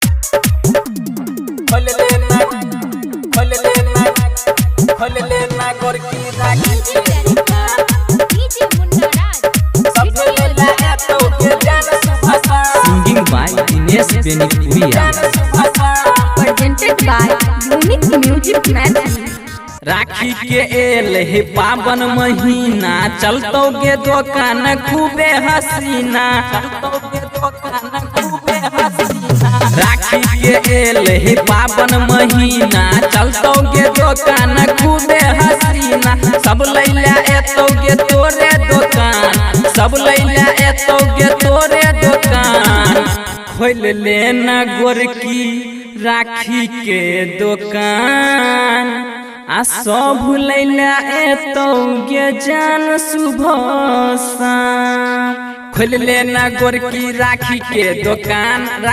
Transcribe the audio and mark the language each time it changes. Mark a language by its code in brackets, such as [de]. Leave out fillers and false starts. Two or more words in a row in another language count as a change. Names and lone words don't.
[anp] गोरकी राखी [en] Singing by Dinesh Benipuriya. Presented by Unique Music Magic. [anp] राखी के एल हे पावन महीना चलतोगे दुकान खूबे हसीना राखी के एल हे पावन महीना चलतोगे दुकान खूबे हसीना सब लैला एतोगे तोरे दुकान सब लैला एतोगे तोरे दुकान खोल लेना गोरकी राखी के दुकान आ सब लैला एतोगे जान सुबह शाम खोल लेना गोरकी राखी के दुकान